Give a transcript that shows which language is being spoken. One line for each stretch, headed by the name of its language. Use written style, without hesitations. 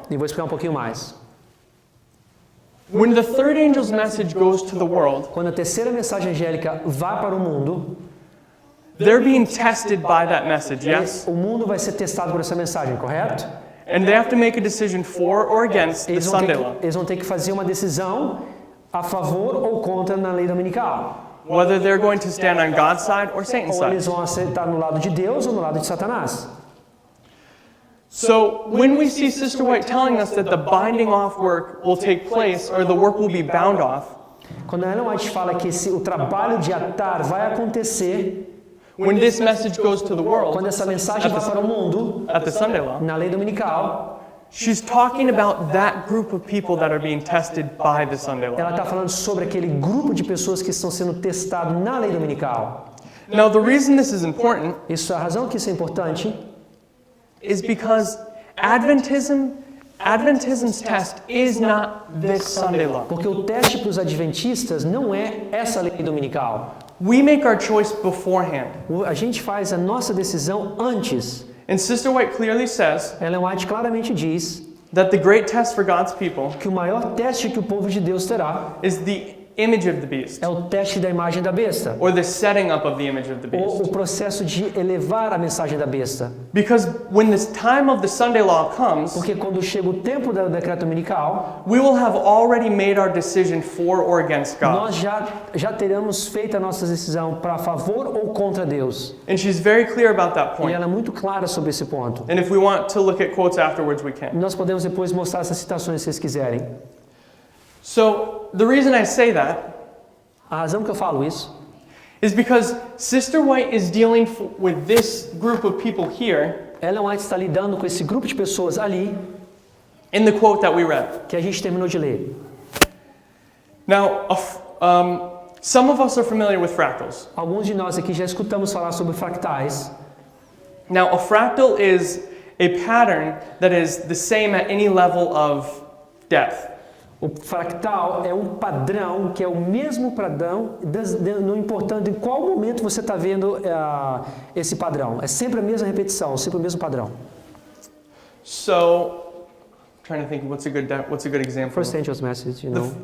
Portuguese: e vou explicar um pouquinho mais.
English: When the third angel's message goes to the world,
Portuguese: Quando a terceira mensagem angélica vai para o mundo,
English: they're being tested by that message, yes?
Portuguese: o mundo vai ser testado por essa mensagem, correto?
English: And they have to make a decision for or against the
Portuguese: Eles vão,
English: Sunday
Portuguese: ter
English: law.
Portuguese: que, eles vão ter que fazer uma decisão a favor ou contra na lei dominical.
English: Whether they're going to stand on God's side or Satan's
Portuguese: Ou eles
English: side.
Portuguese: vão aceitar no lado de Deus ou no lado de Satanás.
English: So when we see Sister White telling us that the binding off work will take place, or the work will be bound off,
Portuguese: Quando a Ellen White fala que o trabalho de atar vai acontecer
English: when this message goes to the world
Portuguese: quando essa mensagem vai para o mundo,
English: at the Sunday law,
Portuguese: na lei dominical,
English: she's talking about that group of people that are being tested by the Sunday law.
Portuguese: ela está falando sobre aquele grupo de pessoas que estão sendo testados na lei dominical.
English: Now, the reason this is important
Portuguese: Isso, a razão que isso é importante
English: is because Adventism's test is not this Sunday law.
Portuguese: porque o teste para os adventistas não é essa lei dominical.
English: We make our choice beforehand.
Portuguese: A gente faz a nossa decisão antes.
English: And Sister White clearly says
Portuguese: Ellen White claramente diz
English: that the great test for God's people
Portuguese: que o maior teste que o povo de Deus terá
English: is the image of the beast,
Portuguese: é o teste da imagem da besta,
English: or the setting up of the image of the
Portuguese: ou o
English: beast.
Portuguese: processo de elevar a mensagem da besta.
English: Because when this time of the Sunday law comes,
Portuguese: Porque quando chega o tempo do decreto dominical,
English: we will have already made our decision for or against God.
Portuguese: nós já teremos feito a nossa decisão para favor ou contra Deus.
English: And she's very clear about that
Portuguese: E
English: point.
Portuguese: ela é muito clara sobre esse ponto.
English: And if we want to look at quotes afterwards, we can.
Portuguese: Nós podemos depois mostrar essas citações se vocês quiserem.
English: So the reason I say that
Portuguese: A razão que eu falo isso
English: is because Sister White is dealing with this group of people here
Portuguese: Ellen White está lidando com esse grupo de pessoas ali
English: in the quote that we read.
Portuguese: que a gente terminou de ler.
English: Now, some of us are familiar with fractals.
Portuguese: Alguns de nós aqui já escutamos falar sobre fractais.
English: Now, a fractal is a pattern that is the same at any level of depth.
Portuguese: O fractal é um padrão que é o mesmo padrão, não importando em qual momento você está vendo esse padrão. É sempre a mesma repetição, sempre o mesmo padrão.
English: So, trying to think what's a good example. First angel's message, you know.